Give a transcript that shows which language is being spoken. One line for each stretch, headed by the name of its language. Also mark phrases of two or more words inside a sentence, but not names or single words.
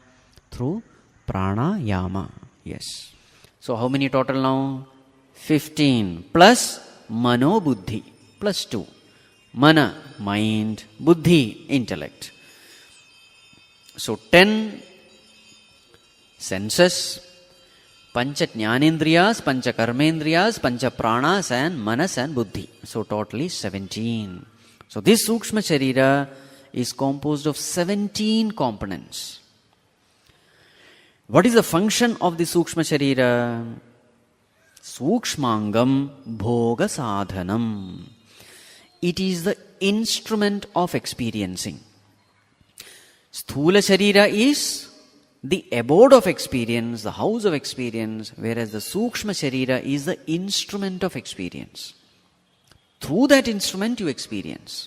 English: Through pranayama. Yes. So how many total now? 15 plus
Sanskrit: mano buddhi
English: plus 2. Mana, mind, buddhi, intellect. So 10 senses,
Sanskrit: pancha jnanendriyas, pancha karmendriyas, pancha pranas,
English: and manas and buddhi. So totally 17. So this
Sanskrit: sukshma sharira
English: is composed of 17 components. What is the function of the
Sanskrit: sukshma sharira? Sukshmangam bhoga sadhanam.
English: It is the instrument of experiencing.
Sanskrit: Sthula sharira
English: is the abode of experience, the house of experience, whereas the
Sanskrit: sukshma sharira
English: is the instrument of experience. Through that instrument you experience.